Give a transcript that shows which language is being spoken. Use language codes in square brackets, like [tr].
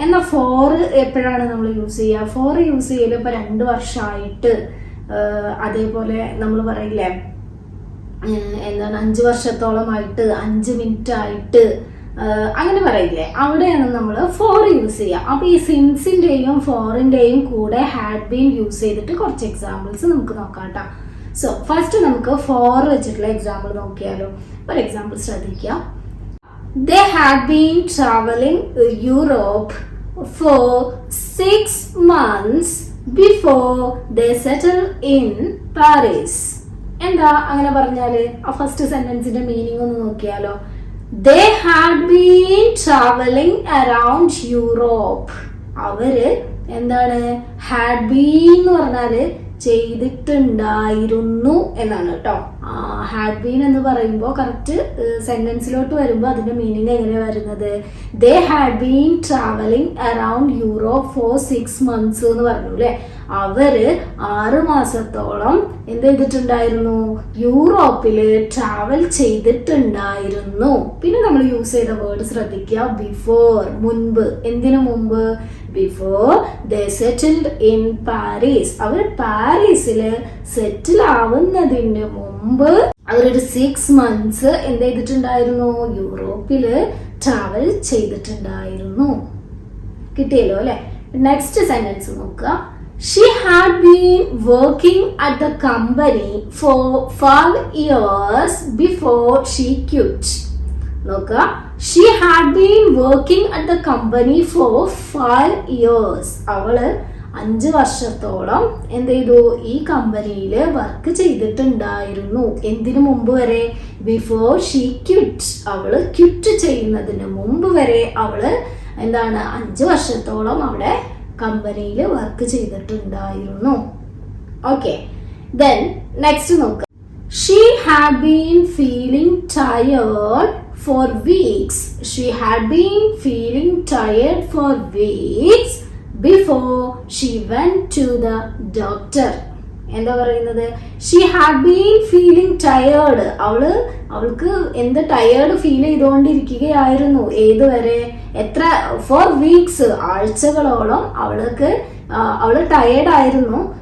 [ml] എന്നാൽ ഫോർ എപ്പോഴാണ് നമ്മൾ യൂസ് ചെയ്യുക? ഫോർ യൂസ് ചെയ്യൽ ഇപ്പോൾ 2 വർഷമായിട്ട്, അതേപോലെ നമ്മൾ പറയില്ലേ എന്താണ് 5 വർഷത്തോളമായിട്ട്, 5 മിനിറ്റ് ആയിട്ട്, അങ്ങനെ പറയില്ലേ, അവിടെയാണ് നമ്മൾ ഫോർ യൂസ് ചെയ്യുക. അപ്പോൾ ഈ സിൻസിൻ്റെയും ഫോറിൻ്റെയും കൂടെ ഹാഡ് ബീൻ യൂസ് ചെയ്തിട്ട് കുറച്ച് എക്സാമ്പിൾസ് നമുക്ക് നോക്കാം കേട്ടോ. സോ ഫസ്റ്റ് നമുക്ക് ഫോർ വെച്ചിട്ടുള്ള എക്സാമ്പിൾ നോക്കിയാലോ. ഒരു എക്സാമ്പിൾ ശ്രദ്ധിക്കുക. [en] They had been traveling Europe for 6 months before they settled in Paris. [ml] എന്താ അങ്ങനെ പറഞ്ഞാല്? ആ ഫസ്റ്റ് സെന്റൻസിന്റെ മീനിങ് ഒന്ന് നോക്കിയാലോ. [en] They had been traveling around Europe. [ml] അവര് എന്താണ്? ഹാഡ് ബീൻ എന്ന് പറഞ്ഞാല് ചെയ്തിട്ടുണ്ടായിരുന്നു എന്നാണ് കേട്ടോ. ഹാഡ് ബീൻ എന്ന് പറയുമ്പോൾ കറക്റ്റ് സെന്റൻസിലോട്ട് വരുമ്പോൾ അതിന്റെ മീനിങ് എങ്ങനെയാണ് വരുന്നത്? [en] they had been travelling around Europe for 6 months [ml] എന്ന് പറഞ്ഞു അല്ലെ. അവര് 6 മാസത്തോളം എന്ത് ചെയ്തിട്ടുണ്ടായിരുന്നു? യൂറോപ്പില് ട്രാവൽ ചെയ്തിട്ടുണ്ടായിരുന്നു. പിന്നെ നമ്മൾ യൂസ് ചെയ്ത വേർഡ് ശ്രദ്ധിക്കുക, ബിഫോർ, മുൻപ്. എന്തിനു മുമ്പ്? [en] Before they settled in Paris. [ml] അവർ പാരീസില് സെറ്റിൽ ആവുന്നതിന് മുമ്പ് അവരൊരു [en] 6 months [ml] എന്ത് ചെയ്തിട്ടുണ്ടായിരുന്നു? യൂറോപ്പില് ട്രാവൽ ചെയ്തിട്ടുണ്ടായിരുന്നു. കിട്ടിയല്ലോ അല്ലെ. നെക്സ്റ്റ് സെന്റൻസ് നോക്കുക. [en] She had been working at the company for 5 years before she quit. നോക്കുക. She had been working at the company for 5 years. [ml] അവള് 5 വർഷത്തോളം എന്ത് ചെയ്തു? ഈ കമ്പനിയിൽ വർക്ക് ചെയ്തിട്ടുണ്ടായിരുന്നു. എന്തിനു മുമ്പ് വരെ? [en] Before she quit. [ml] അവള് ക്വിറ്റ് ചെയ്യുന്നതിന് മുമ്പ് വരെ അവള് എന്താണ്? 5 വർഷത്തോളം അവിടെ കമ്പനിയിൽ വർക്ക് ചെയ്തിട്ടുണ്ടായിരുന്നു. [en] Okay, then next നോക്കുക. She had been feeling tired for weeks. She had been feeling tired for weeks before she went to the doctor. [ml] എന്താ പറയുന്നത്? [en] She had been feeling tired. [ml] അവൾക്ക് എന്ത് ടയേർഡ് ഫീൽ ചെയ്തുകൊണ്ടിരിക്കുകയായിരുന്നു. ഏതുവരെ? എത്ര? [en] for weeks, [ml] ആഴ്ചകളോളം അവള് tired ആയിരുന്നു.